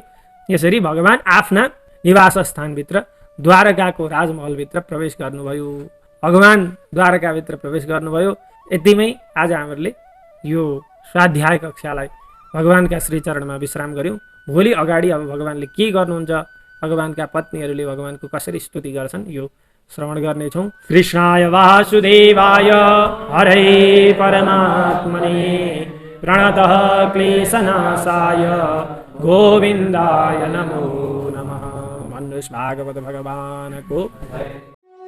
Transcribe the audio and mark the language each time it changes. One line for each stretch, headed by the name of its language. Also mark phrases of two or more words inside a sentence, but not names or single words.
Nepali: यसरी भगवान आफ्ना निवास स्थानभित्र द्वारकाको राजमहलभित्र प्रवेश गर्नुभयो। भगवान द्वारकाभित्र प्रवेश गर्नुभयो। यतिमै आज हामीले यो स्वाध्याय कक्षालाई भगवानका श्रीचरणमा विश्राम गऱ्यौँ। भोलि अगाडि अब भगवानले के गर्नुहुन्छ, भगवानका पत्नीहरूले भगवानको कसरी स्तुति गर्छन् यो श्रवण गर्नेछौँ।
Sanskrit: कृष्णाय वासुदेवाय हरे परमात्मने प्रणतः क्लेशनाशाय गोविन्दाय नमो नमः।
Nepali: मनुष्य भागवत भगवानको